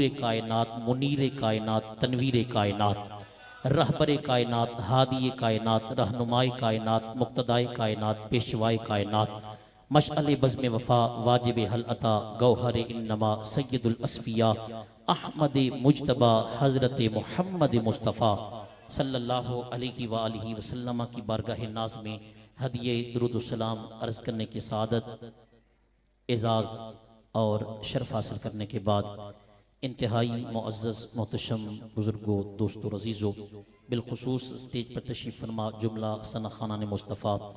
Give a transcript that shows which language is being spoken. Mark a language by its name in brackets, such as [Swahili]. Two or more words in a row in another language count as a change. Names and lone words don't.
[Urdu] کائنات، منیر کائنات، تنویر کائنات، رہبر کائنات، ہادی کائنات، رہنمائے کائنات، مقتدائے کائنات، پیشوائے کائنات، مشعل بزم وفا، واجب حل عطا، گوہر انما، سید الاصفیا، احمد مجتبیٰ، حضرت محمد مصطفیٰ [Arabic] صلى الله عليه و آله وسلم [Urdu] کی بارگاہ ناز میں ہدیۂ درود سلام عرض کرنے کی سعادت, اعزاز اور شرف حاصل کرنے کے بعد انتہائی معزز محتشم بزرگوں، دوستوں، عزیزوں، بالخصوص اسٹیج پر تشریف فرما جملہ ثنا خوانان مصطفیٰ